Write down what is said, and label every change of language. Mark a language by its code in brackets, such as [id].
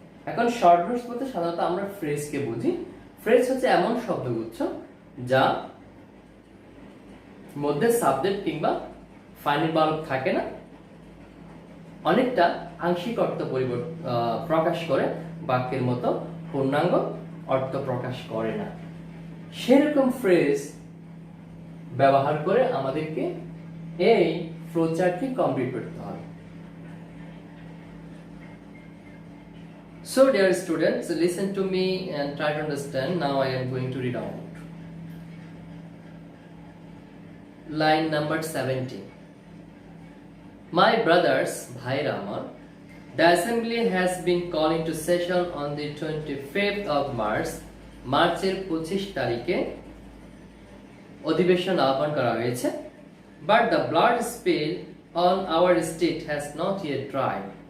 [bn] এখন short notes বলতে সাধারণত আমরা ফ্রেজকে বুঝি. ফ্রেজ হচ্ছে এমন শব্দগুচ্ছ যা মধ্যে সাবজেক্ট কিংবা ফাইনাল ভার্ব থাকে না, অনেকটা আংশিক অর্থ প্রকাশ করে, বাক্যের মতো পূর্ণাঙ্গ অর্থ প্রকাশ করে না. সেরকম ফ্রেজ ব্যবহার করে আমাদেরকে এই ফ্লোচার্টটি কমপ্লিট করতে হবে. [en] So dear students, listen to me and try to understand. Now I am going to read out. Line number 70. My brothers, [bn] bhaira amar, [en] the assembly has been calling to session on the 25th of March. [bn] মার্চের 25 তারিখে অধিবেশন আহ্বান করা হয়েছে. [en] But the blood spill on our street has not yet dried.